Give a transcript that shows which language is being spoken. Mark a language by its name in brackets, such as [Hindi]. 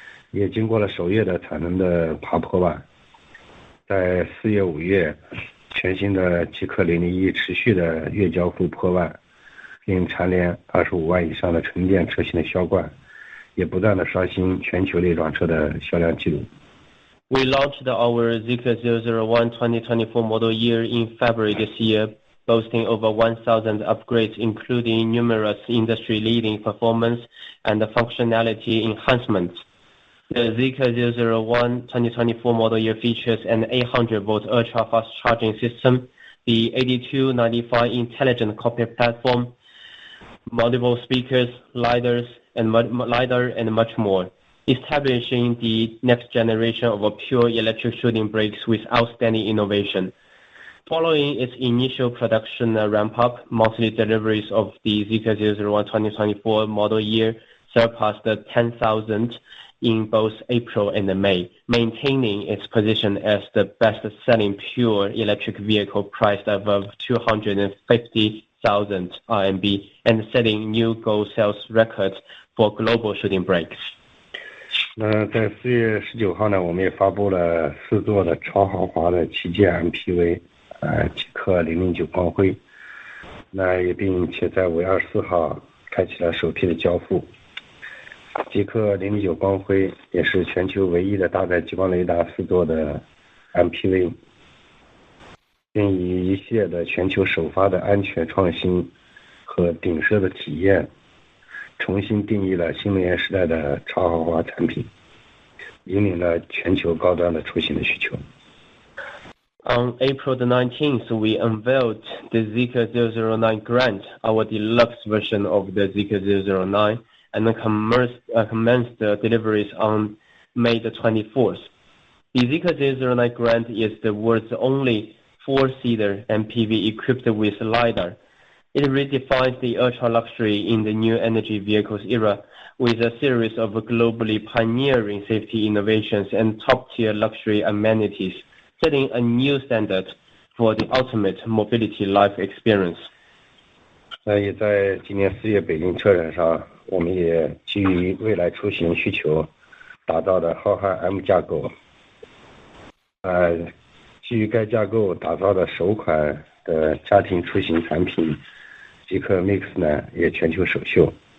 [Chinese] 也经过了首月的产能的爬坡吧。在4月、5月，全新的极氪001持续的月交付破万，并蝉联25万以上的纯电车型的销冠，也不断的刷新全球列装车的销量记录。 [English] We launched our Zeekr 001 2024 model year in February this year, boasting over 1,000 upgrades, including numerous industry-leading performance and functionality enhancements. The Zeekr 001 2024 model year features an 800-volt ultra-fast charging system, the 8295 intelligent cockpit platform, multiple speakers, lidar, and much more, establishing the next generation of pure electric shooting brakes with outstanding innovation. Following its initial production ramp-up, monthly deliveries of the Zeekr 001 2024 model year surpassed 10,000 in both April and May, maintaining its position as the best-selling pure electric vehicle priced above 250,000 RMB and setting new goal sales records for global shooting brakes. [Chinese] 在4月19号呢，我们也发布了4座的超豪华的旗舰 MPV， 极氪009光辉，也并且在5月24号开启了首批的交付。极氪009光辉也是全球唯一的搭载激光雷达4座的 MPV， 并以一系列的全球首发的安全创新和顶奢的体验，重新定义了新能源时代的超豪华产品，引领了全球高端的出行的需求。 [English] On April the 19th, we unveiled the Zeekr 009 Grand, our deluxe version of the Zeekr 009, and commenced deliveries on May the 24th. The Zeekr 009 Grand is the world's only four-seater MPV equipped with LiDAR. It redefines the ultra-luxury in the new energy vehicles era with a series of globally pioneering safety innovations and top-tier luxury amenities, setting a new standard for the ultimate mobility life experience. [Chinese] 也在今年4月北京车展上，我们也基于未来出行需求打造的浩瀚 M 架构，基于该架构打造的首款的家庭出行产品极氪 Mix 呢也全球首秀。